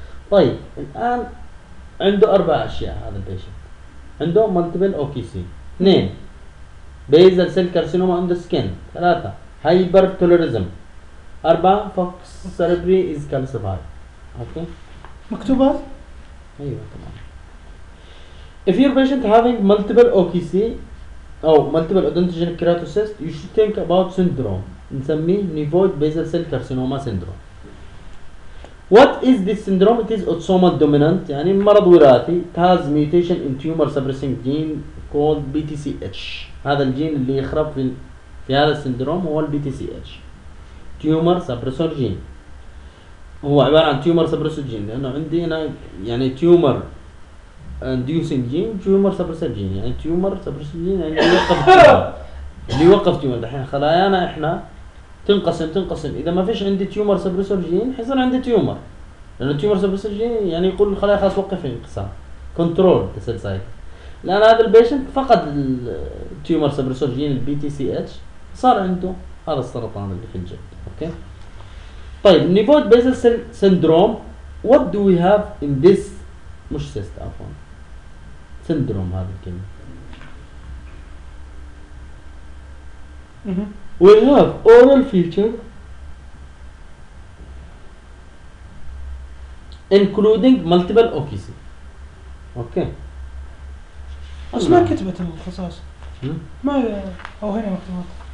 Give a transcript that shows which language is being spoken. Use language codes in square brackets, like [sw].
[ar] طيب الان عنده اربع اشياء هذا البيشنت، عنده مالتيبل او كي سي، اثنين بيزل سيل كارسينوما عنده سكن، ثلاثه هايبر توليريزم، اربعه فوكس سيربري از كالسيفايد. اوكي مكتوبه؟ ايوه تمام. [en] If your patient having multiple OKC او multiple odontogenic keratocyst you should think about syndrome [ar] نسميه [en] nevoid basal cell carcinoma syndrome. What is this syndrome? It is autosomal dominant، [ar] يعني مرض وراثي. [en] It has mutation in tumor suppressing gene called BTCH. [ar] هذا الجين اللي يخرب في هذا السندروم هو BTCH tumor suppressor gene. هو عبارة عن tumor suppressor gene لأنه عندي هنا يعني tumor inducing gene tumor suppressor gene، يعني tumor suppressor gene يعني يوقف اللي يوقف tumor. دحين خلايانا إحنا تنقسم، إذا ما فيش عندي تيومر سبريسور جين حيصير عندي تيومر، لأن تيومر سبريسور جين يعني يقول الخلايا خلاص وقف الانقسام كنترول تسلسل. لأن هذا البيشنت فقد التيومر سبريسور جين البي تي سي اتش صار عنده هذا السرطان اللي في الجلد. أوكي طيب نيفويد بيزل سيل سندروم [en] what do we have in this, [ar] مش سيست عفوا سندروم هذه الكلمة. [en] We have oral feature including multiple OKC. [ar] اوكي. بس ما كتبت الخصائص. ما او هنا مكتوبات.